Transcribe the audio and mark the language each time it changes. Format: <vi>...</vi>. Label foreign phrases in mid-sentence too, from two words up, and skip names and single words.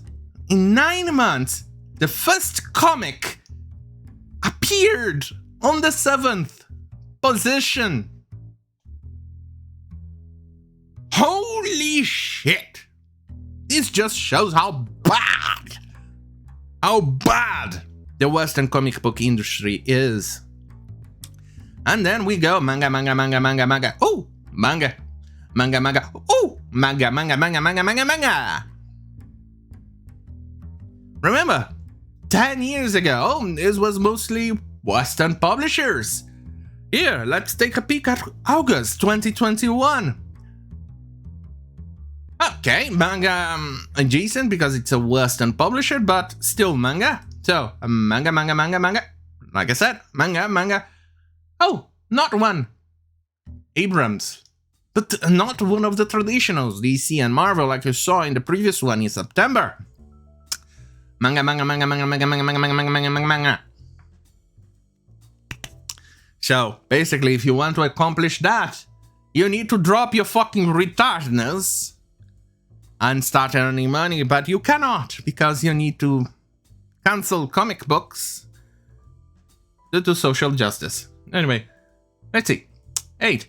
<en>In 9 months, the first comic appeared on the 7th position. Holy shit! This just shows how bad the Western comic book industry is. And then we go manga, manga, manga, manga, manga. Oh, manga, manga, manga. Oh, manga, manga, manga, manga, manga, manga. Remember, 10 years ago, this was mostly Western publishers. Here, let's take a peek at August 2021. Okay, manga adjacent because it's a Western publisher, but still manga. So, manga, manga, manga, manga. Like I said, manga, manga. Oh, not one. Abrams. But not one of the traditionals, DC and Marvel, like you saw in the previous one in September. Manga, manga, manga, manga, manga, manga, manga, manga, manga, manga, manga. So, basically, if you want to accomplish that, you need to drop your fucking retardedness and start earning money, but you cannot, because you need to cancel comic books due to social justice. Anyway, let's see. 8.</en>